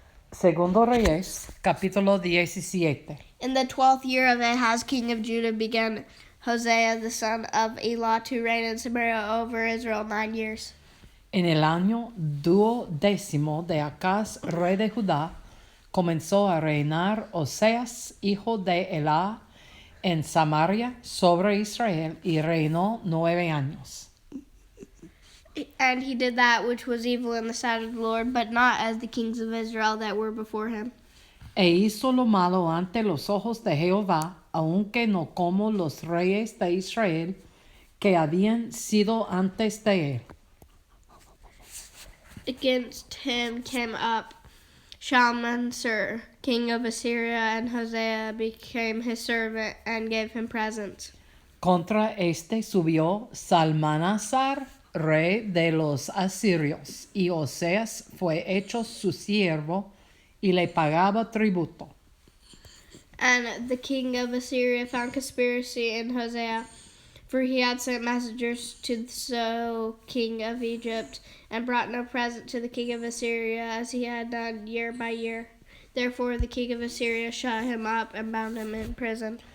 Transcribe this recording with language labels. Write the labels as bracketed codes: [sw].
[es] Segundo Reyes, capítulo 17. [en] In the 12th year of Ahaz, king of Judah, began Hosea the son of Elah to reign in Samaria over Israel 9 years. [es] En el año 12 de Acaz, rey de Judá, comenzó a reinar Oseas, hijo de Elah, en Samaria sobre Israel, y reinó 9 años. [en] And he did that which was evil in the sight of the Lord, but not as the kings of Israel that were before him. [es] E hizo lo malo ante los ojos de Jehová, aunque no como los reyes de Israel que habían sido antes de él. [en] Against him came up Shalmaneser, king of Assyria, and Hosea became his servant and gave him presents. [es] Contra este subió Salmanasar, rey de los asirios, y Oseas fue hecho su siervo y le pagaba tributo. [en] And the king of Assyria found conspiracy in Hosea, for he had sent messengers to So king of Egypt, and brought no present to the king of Assyria, as he had done year by year. Therefore the king of Assyria shut him up and bound him in prison.